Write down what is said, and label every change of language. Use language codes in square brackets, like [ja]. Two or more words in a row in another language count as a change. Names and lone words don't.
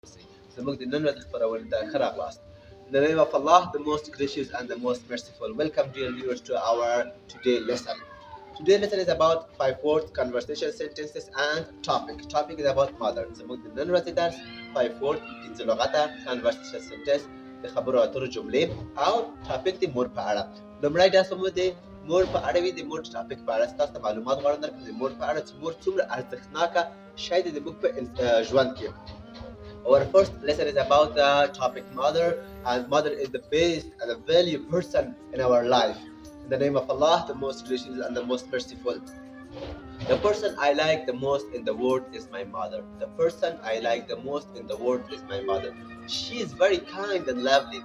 [ps] زموږ د نن ورځې خپرونه ده ښه راغلاست. [en] In the name of Allah, the most gracious and the most merciful. Welcome, dear viewers, to our today lesson. Today lesson is about 5 words, conversation sentences, and topic. Topic is about mother. [ps] زموږ د نن ورځې درس 5 word، پنځه لغته، [en] conversation sentence، [ps] د خبرو اترو جملې او topic د مور په اړه. لومړی درس مو د مور په اړه وي، د مور topic په اړه ستاسو ته معلومات غواړم درکړم د مور په اړه چې مور څومره ارزښتناکه شی دی د موږ په ژوند کې. [en] Our first lesson is about the topic mother, and mother is the best and the value person in our life. In the name of Allah, the most gracious and the most merciful. The person I like the most in the world is my mother. The person I like the most in the world is my mother. She is very kind and lovely.